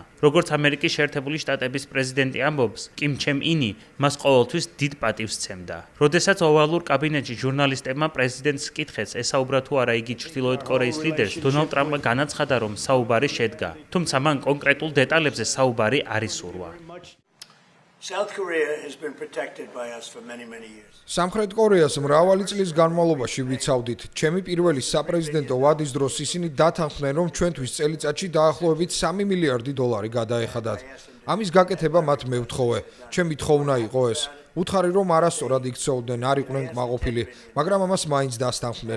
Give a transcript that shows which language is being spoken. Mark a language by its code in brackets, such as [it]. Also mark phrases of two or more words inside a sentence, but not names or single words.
[ka] როგორც ამერიკის შეერთებული შტატების პრეზიდენტი ამბობს, კიმ ჩენ ინი მას ყოველთვის დიდ პატივს სცემდა. როდესაც ოვალურ კაბინეტში ჟურნალისტებმა პრეზიდენტს კითხეს, ესაუბრა თუ არა იგი ჩრდილოეთ კორეის ლიდერს, დონალდ ტრამპმა განაცხადა, რომ საუბარი შედგა, თუმცა მან კონკრეტულ დეტალებზე საუბარი არ ისურვა. [en] South Korea has been protected by us for many years. [ka] სამხრეთ კორეას მრავალი წლის განმავლობაში ვიცავდით. ჩემი პირველი საპრეზიდენტო ვადის დროს ისინი დათანხმდნენ, რომ ჩვენთვის წელიწადში დაახლოებით 3 მილიარდი დოლარი გადაეხადათ. ამის გაკეთება მათ მევთხოვე. ჩემი თხოვნა იყო ეს. უთხარი რომ არასწორად იქცეოდნენ, არ იყვნენ კმაყოფილი, მაგრამ ამას მაინც დასთანხმდნენ.